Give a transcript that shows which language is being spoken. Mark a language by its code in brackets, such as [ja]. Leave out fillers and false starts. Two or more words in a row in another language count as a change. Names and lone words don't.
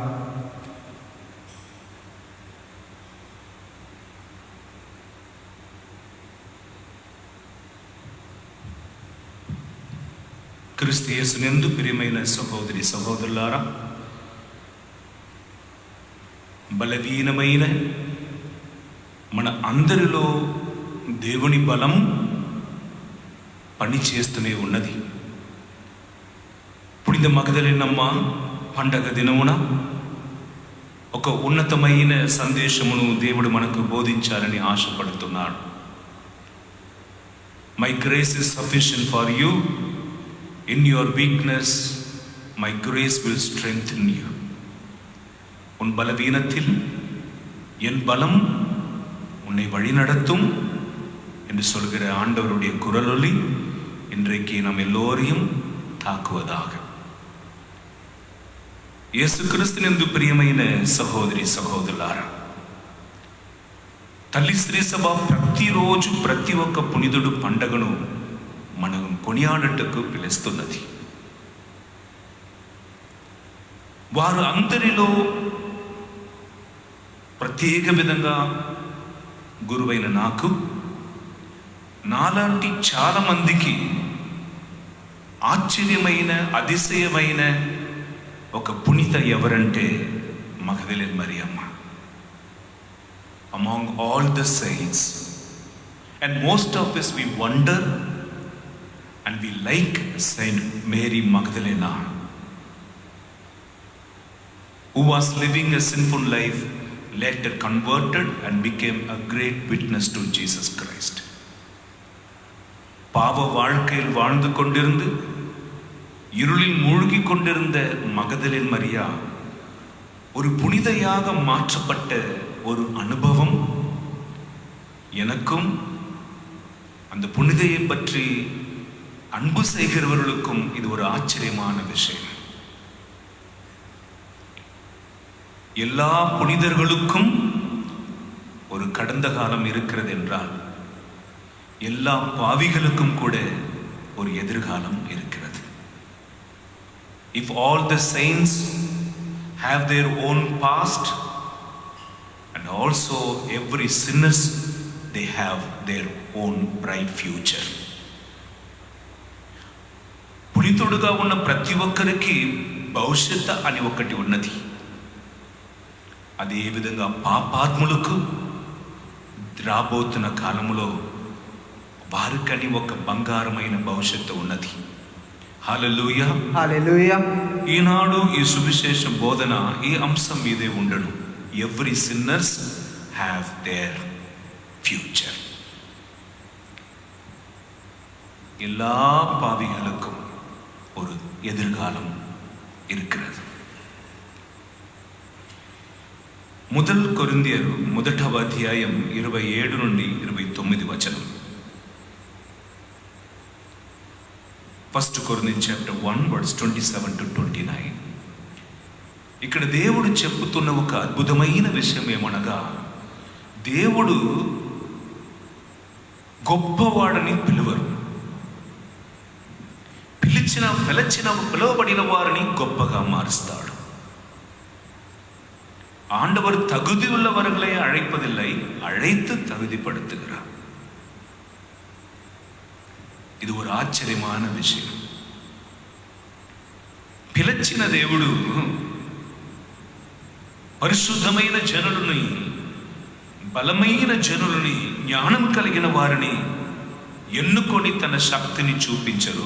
[te] క్రీస్తు యేసునందు ప్రియమైన సహోదరి సహోదరులారా, బలహీనమైన మన అందరిలో దేవుని బలం పని చేస్తూనే ఉన్నది. పుణ్య మగదలినమ్మ పండగ దినమున ఒక ఉన్నతమైన సందేశమును దేవుడు మనకు బోధించాలని ఆశపడుతున్నాడు. [en] My grace is sufficient for you, in your weakness my grace will strengthen you. [ta] உன் பலவீனத்தில் என் பலம் உன்னை வழிநடத்தும் என்று சொல்கிற ஆண்டவருடைய குரலொலி இன்றைக்கு நம் எல்லோரையும் தாக்குவதாக. [te] యేసు క్రీస్తునందు ప్రియమైన సహోదరి సహోదరులారా, తల్లి శ్రీ సభ ప్రతిరోజు ప్రతి ఒక్క పునిదుడు పండగను మనం కొనియాడటకు పిలుస్తున్నది. వారు అందరిలో ప్రత్యేక విధంగా గురువైన నాకు, నాలాంటి చాలా మందికి ఆశ్చర్యమైన అతిశయమైన ఒక పునీత ఎవరంటే మగదలేని మరియమ్మ. [en] Among all the saints, and most of us we wonder and we like Saint Mary Magdalena, who was living a sinful life, later converted and became a great witness to Jesus Christ. [ta] பாவ வாழ்க்கையில் வாழ்ந்து கொண்டிருந்து இருளில் மூழ்கி கொண்டிருந்த மகதலேன் மரியா ஒரு புனிதையாக மாற்றப்பட்ட ஒரு அனுபவம் எனக்கும் அந்த புனிதையை பற்றி அன்பு செய்கிறவர்களுக்கும் இது ஒரு ஆச்சரியமான விஷயம். எல்லா புனிதர்களுக்கும் ஒரு கடந்த காலம் இருக்கிறது என்றால், எல்லா பாவிகளுக்கும் கூட ஒரு எதிர்காலம் இருக்கிறது. [en] If all the saints have their own past, and also every sinners, they have their own bright future. [te] పునీతుడుగా ఉన్న ప్రతి ఒక్కరికి భవిష్యత్ అని ఒకటి ఉన్నది. అదే విధంగా పాపాత్ములకు రాబోతున్న కాలంలో వారికని ఒక బంగారమైన భవిష్యత్తు ఉన్నది. హల్లెలూయా, హల్లెలూయా. ఈనాడు ఈ సువిశేష బోధన ఈ అంశం మీదే ఉండడు. [en] Every sinners have their future. [ta] எல்லா பாவிகளுக்கும் ஒரு எதிர்காலம் இருக்கிறது. [te] முதல் కొరింథీయులు 1వ అధ్యాయం 27 నుండి 29 వచనం. [en] 1 Corinthians chapter 1 verse 27 to 29. [te] ఇక్కడ దేవుడు చెప్పుతున్న ఒక అద్భుతమైన విషయం ఏమనగా, దేవుడు గొప్పవాడని పిలువరు, పిలువబడిన వారిని గొప్పగా మారుస్తాడు. [ta] ஆண்டவர் தகுதி உள்ளவர்களை அழைப்பதில்லை, அழைத்து தகுதிப்படுத்துகிறார். [te] ఇది ஒரு ఆశ్చర్యమైన విషయం. పిలిచిన దేవుడు పరిశుద్ధమైన జనులని, బలమైన జనులని, జ్ఞానం కలిగిన వారిని ఎన్నుకొని తన శక్తిని చూపించరు.